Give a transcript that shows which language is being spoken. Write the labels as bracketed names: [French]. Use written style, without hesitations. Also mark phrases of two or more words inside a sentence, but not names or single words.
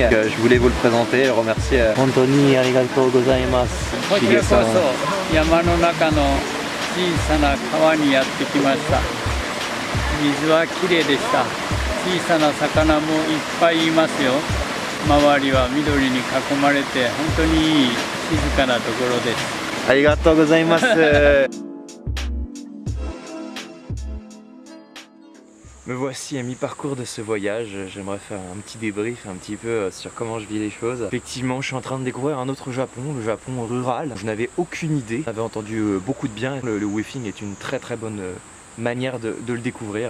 [French] Je voulais vous le présenter et remercier. Anthony, [Japanese] ありがとうございます. Shige-san. 山の中の小さな川にやってきました。水はきれいでした。小さな魚もいっぱいいますよ。周りは緑に囲まれて本当にいい静かなところです。ありがとうございます。 [French] Me voici à mi-parcours de ce voyage. J'aimerais faire un petit débrief un petit peu sur comment je vis les choses. Effectivement, je suis en train de découvrir un autre Japon, le Japon rural. Je n'avais aucune idée, j'avais entendu beaucoup de bien. Le woofing est une très bonne manière de le découvrir.